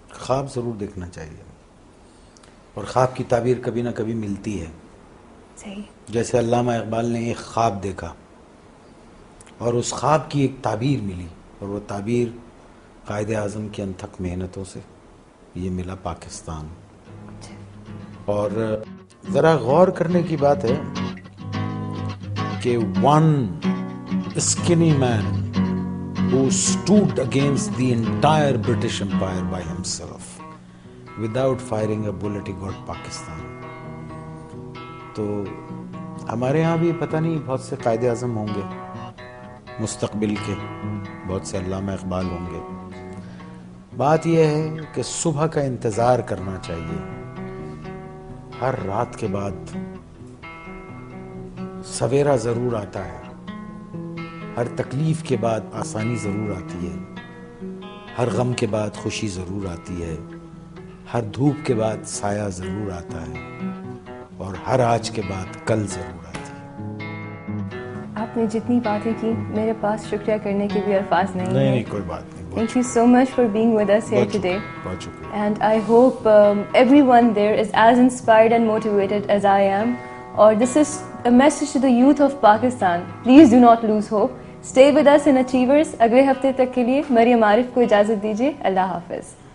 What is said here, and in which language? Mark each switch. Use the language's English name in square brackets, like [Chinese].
[Urdu] خواب ضرور دیکھنا چاہیے, اور خواب کی تعبیر کبھی نہ کبھی ملتی ہے. صحیح. جیسے علامہ اقبال نے ایک خواب دیکھا اور اس خواب کی ایک تعبیر ملی, اور وہ تعبیر قائد اعظم کی انتھک محنتوں سے یہ ملا پاکستان. اور ذرا غور کرنے کی بات ہے کہ [English] one skinny man who stood against the entire British Empire by himself without firing a bullet, he got Pakistan. [Urdu] تو ہمارے ہاں بھی پتہ نہیں بہت سے قائد اعظم ہوں گے مستقبل کے, بہت سے علامہ اقبال ہوں گے. بات یہ ہے کہ صبح کا انتظار کرنا چاہیے. ہر رات کے بعد سویرا ضرور آتا ہے, ہر تکلیف کے بعد آسانی ضرور آتی ہے, ہر غم کے بعد خوشی ضرور آتی ہے, ہر دھوپ کے بعد سایہ ضرور آتا ہے, اور ہر آج کے بعد کل ضرور آتی ہے. آپ نے جتنی باتیں کی میرے پاس شکریہ کرنے کے بھی الفاظ نہیں ہیں. نہیں کوئی بات نہیں. [English] Thank you so much for being with us here today. [Urdu] بہت شکریہ. [English] And I hope everyone there is as inspired and motivated as I am. Or this is a message to the youth of Pakistan. Please do not lose hope. Stay with us in Achievers. [Urdu] اگلے ہفتے تک کے لیے مریم عارف کو اجازت دیجیے. اللہ حافظ.